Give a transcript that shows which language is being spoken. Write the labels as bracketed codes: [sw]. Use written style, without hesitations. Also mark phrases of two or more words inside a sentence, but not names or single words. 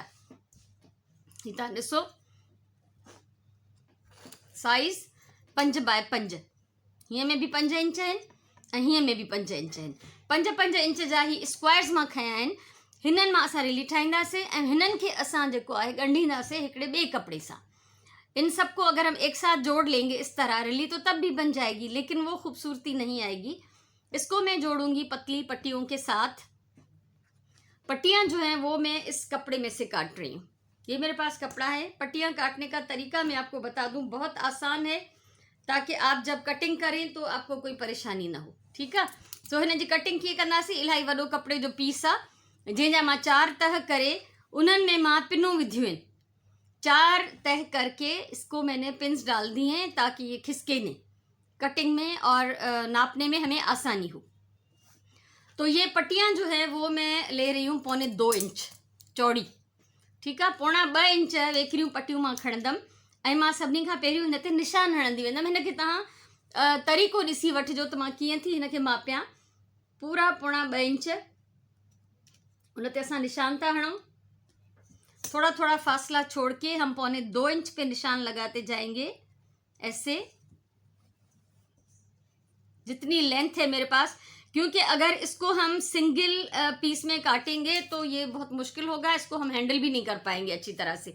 [sd] ही तव्हां ॾिसो, साइज़ 5 बाय 5। हीअं में बि 5 इंच आहिनि ऐं हीअं में बि 5 इंच आहिनि। 5-5 इंच जा ही स्क्वायर्स मां खया आहिनि। हिननि मां असां रिली ठाहींदासीं ऐं हिननि खे असां जेको आहे ॻंढींदासीं हिकिड़े ॿिए कपिड़े सां। [hi] इन सबको अगर हम एक साथ जोड़ लेंगे इस तरह, रिली तो तब भी बन जाएगी, लेकिन वो खूबसूरती नहीं आएगी। इसको मैं जोड़ूंगी पतली पट्टियों के साथ। पट्टियां जो हैं वो मैं इस कपड़े में से काट रही हूँ। ये मेरे पास कपड़ा है। पट्टियां काटने का तरीका मैं आपको बता दूं, बहुत आसान है, ताकि आप जब कटिंग करें तो आपको कोई परेशानी ना हो। [sd] ठीकु आहे। सो हिन जी कटिंग कीअं कंदासीं। इलाही वॾो कपिड़े जो पीस आहे, जंहिंजा मां 4 तह करे उन्हनि में मां पिनूं विधियूं आहिनि। [hi] 4 तह करके इसको मैंने पिन्स डाल दी हैं ताकि ये खिसके नहीं, कटिंग में और नापने में हमें आसानी हो। तो ये पट्टियां जो है वो मैं ले रही हूँ 2.25 इंच चौड़ी। [sd] ठीकु आहे। 2.25 इंच वेकिरियूं पट्टियूं मां खणंदमि ऐं मां सभिनी खां पहिरियों हिन ते निशान हणंदी वेंदमि। हिन खे तव्हां तरीक़ो ॾिसी वठिजो त मां कीअं थी हिन खे मापियां। पूरा 2.25 इंच उन ते असां निशान था हणूं। [hi] थोड़ा थोड़ा फासला छोड़ के हम 2.25 इंच पे निशान लगाते जाएंगे। ऐसे जितनी लेंथ है मेरे पास, क्योंकि अगर इसको हम [en] single piece [hi] में काटेंगे तो ये बहुत मुश्किल होगा, इसको हम हैंडल भी नहीं कर पाएंगे अच्छी तरह से।